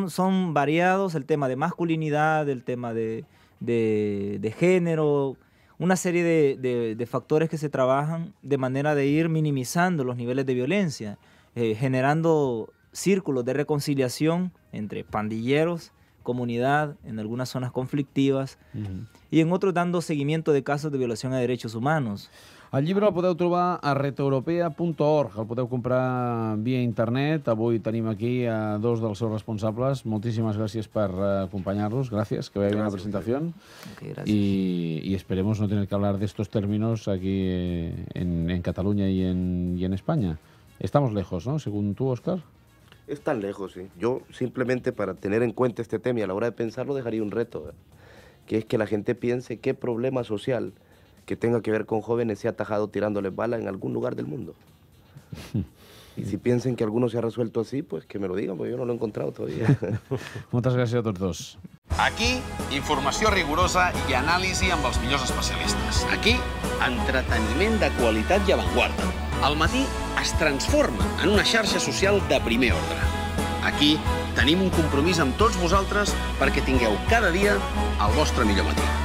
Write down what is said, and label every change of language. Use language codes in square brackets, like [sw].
[es] Son variados, el tema de masculinidad, el tema de género, una serie de factores que se trabajan de manera de ir minimizando los niveles de violencia, generando círculos de reconciliación entre pandilleros, comunidad, en algunas zonas conflictivas, y en otros dando seguimiento de casos de violación a derechos humanos. [ca] El llibre el podeu trobar a retaeuropea.org, el podeu comprar via internet. Avui tenim aquí a 2 dels seus responsables. Moltíssimes gràcies per acompañarnos. [es] Gracias, que vaya bien la presentación. Okay, gracias. Y esperemos no tener que hablar de estos términos aquí en Cataluña y en España. Estamos lejos, ¿no? Según tú, Óscar. Es tan lejos, sí. Yo simplemente para tener en cuenta este tema y a la hora de pensarlo dejaría un reto, que es que la gente piense qué problema social que tenga que ver con jóvenes se ha atajado tirándoles bala en algún lugar del mundo. Y si piensen que alguno se ha resuelto así, pues que me lo digan, porque yo no lo he encontrado todavía. [ca] Moltes gràcies a tots dos. Aquí, informació rigorosa i anàlisi amb els millors especialistes. Aquí, entreteniment de qualitat i avantguarda. El matí es transforma en una xarxa social de primer ordre. Aquí tenim un compromís amb tots vosaltres perquè tingueu cada dia el vostre millor matí.